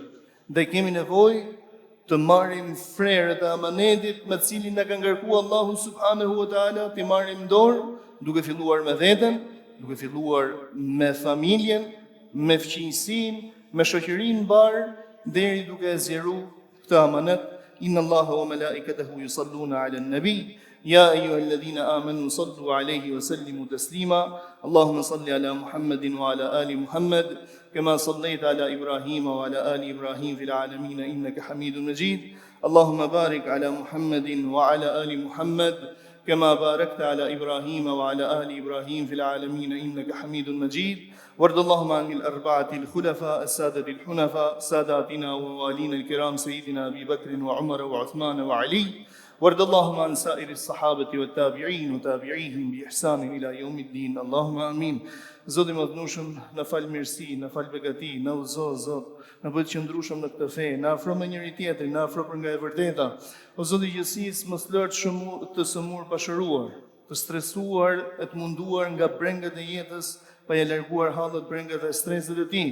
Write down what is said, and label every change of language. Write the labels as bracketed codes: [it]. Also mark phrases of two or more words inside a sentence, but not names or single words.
[sq] Dhe kemi nevojë të marrim frerët e amanetit me cilin na ka ngarkuar Allahu [ar] سبحانه وتعالى, [sq] të marrim dorë, duke filluar me veten, duke filluar me familjen, me fëmijësinë, me shoqërinë mbar, deri duke e zgjeruar këtë amanet. [ar] إن الله وملائكته يصلون على النبي. يا أيها الذين آمنوا صلوا عليه وسلموا تسليما اللهم صل على محمد وعلى آل محمد كما صليت على إبراهيم وعلى آل إبراهيم في العالمين إنك حميد مجيد اللهم بارك على محمد وعلى آل محمد كما باركت على إبراهيم وعلى آل إبراهيم في العالمين إنك حميد مجيد وارض اللهم عن الأربعة الخلفاء السادة الحنفاء ساداتنا ووالينا الكرام سيدنا أبي بكر وعمر وعثمان وعلي وارض اللهم عن سائر الصحابة والتابعين وتابعيهم بإحسان إلى يوم الدين اللهم آمين. [sq] Zoti më dhënueshëm, na fal mirësi, na fal begati, na udhëzo Zot, na bëj të qëndrueshëm në këtë fe, na afro me njëri tjetrin, na afro për nga e vërteta. O Zoti I gjithësisë, mos lër të sëmur pashëruar, të stresuar e të munduar nga brengat e jetës, pa ja larguar hallet, brengat dhe streset e tij.